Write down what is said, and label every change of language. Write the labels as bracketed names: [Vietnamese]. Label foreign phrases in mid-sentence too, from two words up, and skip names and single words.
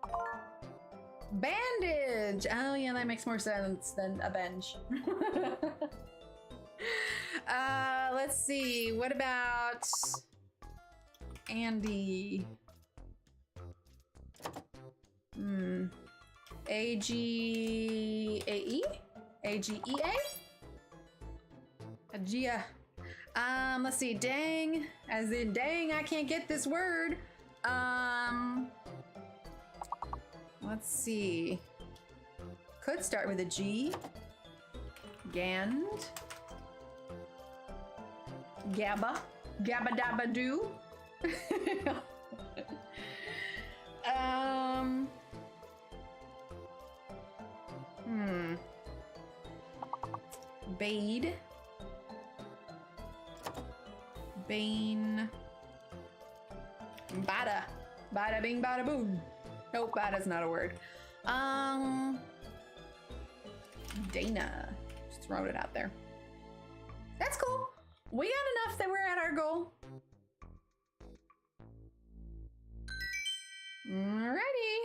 [English] Bandage! Oh yeah, that makes more sense than a bench. Let's see, what about Andy? A-G-A-E? A-G-E-A? Agia. Let's see, dang, as in dang, I can't get this word. Let's see. Could start with a G. Gand. Gabba. Gabba dabba doo. Bade. Bane. Bada. Bada bing bada boom. Nope, bada's not a word. Dana. Just throwing it out there. That's cool. We got enough that we're at our goal. Alrighty.